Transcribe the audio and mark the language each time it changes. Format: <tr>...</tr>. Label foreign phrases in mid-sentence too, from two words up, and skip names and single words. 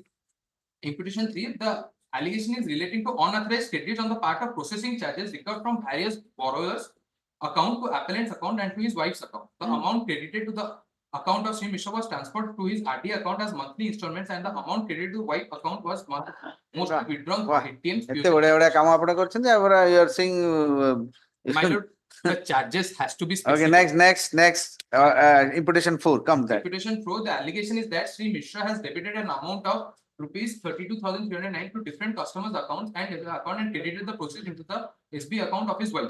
<en>Imputation 3, the allegation is relating to unauthorized credits on the part of processing charges recovered from various borrowers' account to appellant's account and to his wife's account. The amount credited to the account of Sri Mishra was transferred to his RD account as monthly installments, and the amount credited to wife account was mostly withdrawn from ATM's.</en> <or>ଏତେ ବଢିଆ ବଢିଆ କାମ ଆପଣ କରିଛନ୍ତି ଆପଣ</or> <en>you are seeing My lord, the charges has to be okay, specific. next imputation 4, come there. Imputation 4, the allegation is that Sri Mishra has debited an amount of rupees 32,309 to different customers' accounts and credited the proceeds into the SB account of his wife.</en>